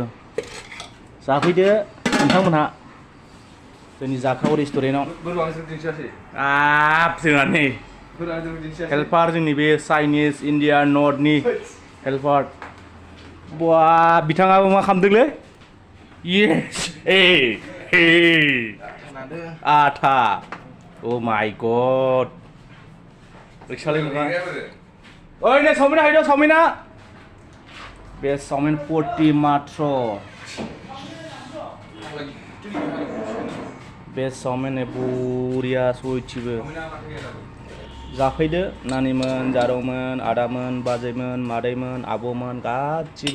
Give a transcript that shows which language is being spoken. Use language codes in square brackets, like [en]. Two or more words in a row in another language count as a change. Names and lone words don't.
[brx] जाफैदो नोंथांमोनहा जोंनि जाखाव रेस्टुरेन्टआव। जोंना नै हेल्पार जोंनि बे [en] Chinese Indian [brx] नर्थनि हेल्पार। बिथाङाबो मा खालामदोंलै? येस आथा। [en] Oh my god. [brx] रिक्सालै नङा। ओइ नै चावमिना हायदो चावमिना। बे चावमिन 40 मात्र। बे चावमिन बरिया सयथिबो। जाफैदो नानिमोन, जारौमोन, आदामोन, बाजैमोन, मादैमोन, आब'मोन गासिबो।